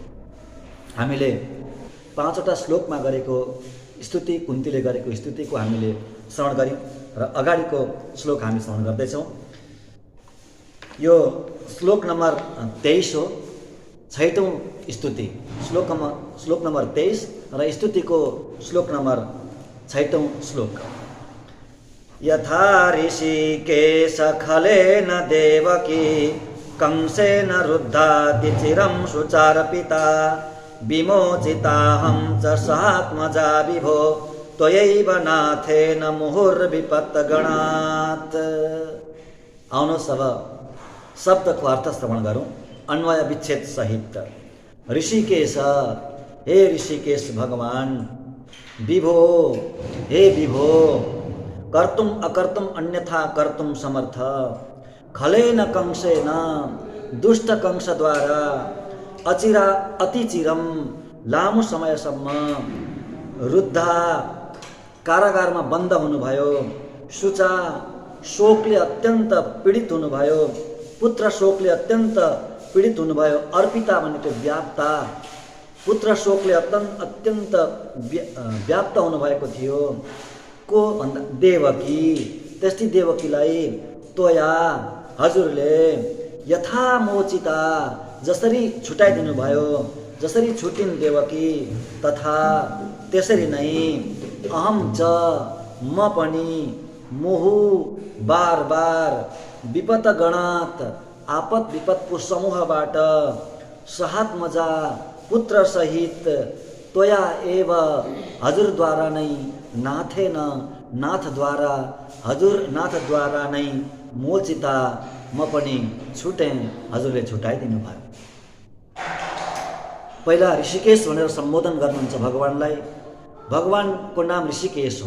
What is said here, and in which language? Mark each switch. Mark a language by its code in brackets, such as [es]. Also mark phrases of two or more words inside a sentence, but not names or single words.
[ne] हामीले 5वटा श्लोकमा गरेको स्तुति, कुन्तीले गरेको स्तुतिको हामीले श्रवण गऱ्यौँ र अगाडिको श्लोक हामी श्रवण गर्दैछौँ। यो श्लोक नम्बर 23 हो, 6औं स्तुति। श्लोक नम्बर 23 र स्तुतिको श्लोक नम्बर 6औं श्लोक। [sa] यथा ऋषिकेश खलेन देवकी कंसेन रुद्धाति चिरं सुचारपिता विमोचिताहं च सहात्मजा विभो त्वयैव नाथेन मुहुर्विपत्तगणात्। [ne] आउनुहोस् अब शब्दको अर्थ श्रवण गरौँ अन्वय विच्छेद सहित। ऋषिकेश, हे ऋषिकेश भगवान। विभो, हे विभो। [sa] कर्तुम अकर्तुम अन्यथा कर्तुम समर्थ। खलेन कंसेन, [ne] दुष्ट कंसद्वारा, [sa] अचिरा अतिचिरम, [ne] लामो समयसम्म, रुद्धा, कारागारमा बन्द हुनुभयो, शुचा, शोकले अत्यन्त पीडित हुनुभयो, पुत्र शोकले अत्यन्त पीडित हुनुभयो, अर्पिता भनेको व्याप्ता, पुत्र शोकले अत्यन्त व्याप्त हुनुभएको थियो। को भन्दा देवकी, त्यस्तै देवकीलाई त्वया, हजुरले, [sa] यथा मोचिता, [ne] जसरी छुटाइदिनु भयो, जसरी छुटिन् देवकी, तथा त्यसरी नै, [sa] अहम च, [ne] म पनि, मुहु, बार बार, [sa] विपत गणात, [ne] आपत विपतको समूहबाट, सहात्मजा, पुत्र सहित, [sa] त्वया एव, [ne] हजुरद्वारा नै, नाथेन, नाथद्वारा, हजुर नाथद्वारा नै, मोचिता, म पनि छुटेँ, हजुरले छुटाइदिनु भयो। पहिला ऋषिकेश भनेर सम्बोधन गर्नुहुन्छ भगवानलाई। भगवानको नाम ऋषिकेश हो।